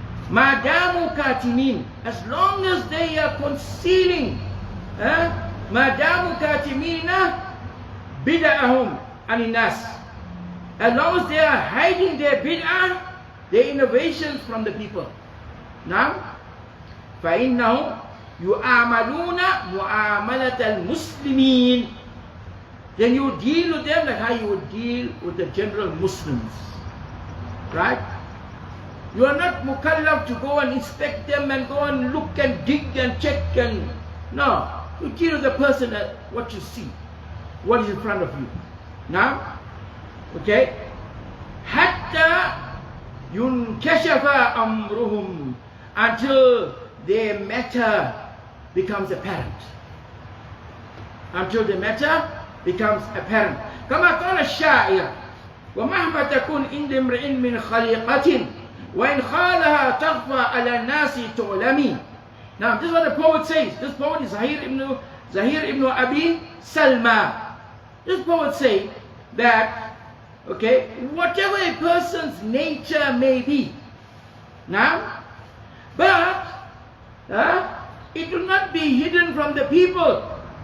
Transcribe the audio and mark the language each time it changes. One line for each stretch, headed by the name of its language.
Arabic: Madamu katimin,
English: as long as they are concealing,
Arabic: madamu katimina bid'ahum aninas,
English: as long as they are hiding their bid'ah, their innovations from the people. Now,
Arabic: فَإِنَّهُمْ يُعَامَلُونَ مُعَامَلَةَ الْمُسْلِمِينَ.
English: Then you deal with them like how you would deal with the general Muslims. Right? You are not mukallaf to go and inspect them and go and look and dig and check and... No. You deal with the person at what you see, what is in front of you. Now, okay?
Arabic: Hatta yunkashafa amruhum,
English: until their matter becomes apparent. Until the matter becomes apparent.
Arabic: كما قال الشاعر ومهما تكون عند امرئ من خليقة وإن خالها تخفى على الناس تعلمي.
English: Now this is what the poet says. This poet is Zahir ibn Abi Salma. This poet says that, okay, whatever a person's nature may be, now, but it will not be hidden from the people.